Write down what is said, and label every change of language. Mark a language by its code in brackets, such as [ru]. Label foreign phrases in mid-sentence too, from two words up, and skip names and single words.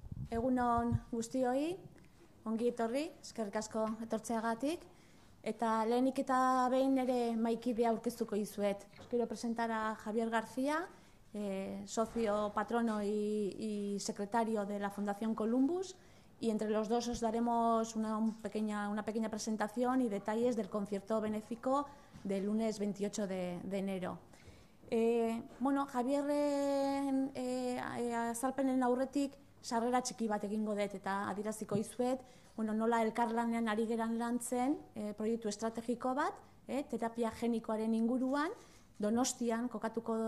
[eu] egunon guztioi, ongi etorri, eskerrik asko etortzeagatik, eta lehenik eta behin ere maikidea aurkeztuko dizuet. [es] Quiero presentar a Javier García, socio, patrono y secretario de la Fundación Columbus, y entre los dos os daremos una pequeña presentación y detalles del concierto benéfico del lunes 28 de enero. [eu] Bueno, Javier azalpenen aurretik sarrera txiki bat egingo dut eta adieraziko dizuet, nola elkarlanean ari geran lantzen proiektu estrategiko bat, terapia genikoaren inguruan, Donostian kokatu